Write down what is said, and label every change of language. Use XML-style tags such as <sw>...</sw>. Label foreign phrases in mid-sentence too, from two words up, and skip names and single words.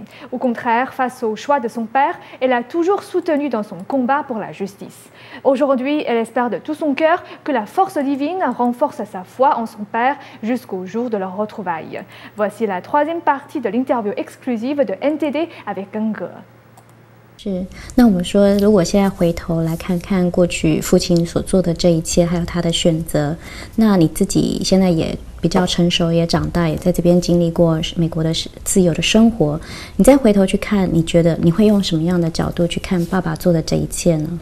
<fr>Au contraire, face au choix de son père, elle a toujours soutenu dans son combat pour la justice. Aujourd'hui, elle espère de tout son cœur que la force divine renforce sa foi en son père jusqu'au jour de leur retrouvailles. Voici la troisième partie de l'interview exclusive de NTD avec Geng Ge.</fr> <zh>是，那我们说，如果现在回头来看看过去父亲所做的这一切，还有他的选择，那你自己现在也比较成熟，也长大，也在这边经历过美国的自由的生活，你再回头去看，你觉得你会用什么样的角度去看爸爸做的这一切呢？</zh>